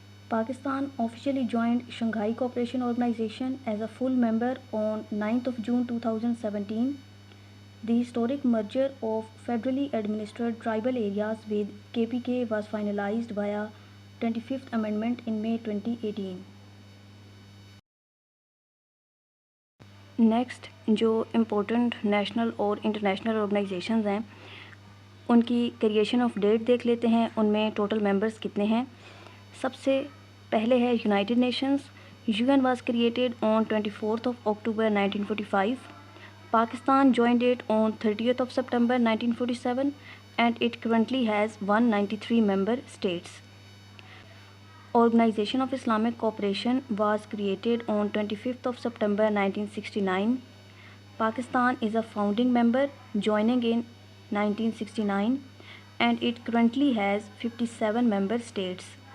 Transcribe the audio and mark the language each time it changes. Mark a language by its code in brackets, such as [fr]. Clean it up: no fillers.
[en] Pakistan officially joined Shanghai Cooperation Organization as a full member on 9th of June 2017. The historic merger of federally administered tribal areas with KPK was finalized via 25th Amendment in May 2018. [ur] Next جو important national اور international organisations ہیں ان کی creation of date دیکھ لیتے ہیں. ان میں total members کتنے ہیں. سب سے پہلے ہے United nations. [en] U N was created on 24th of October 1945. Pakistan joined it on 30th of September 1947 and it currently has 193 member states. Organization of Islamic Cooperation was created on 25th of September 1969. Pakistan is a founding member, joining in 1969, and it currently has 57 member states.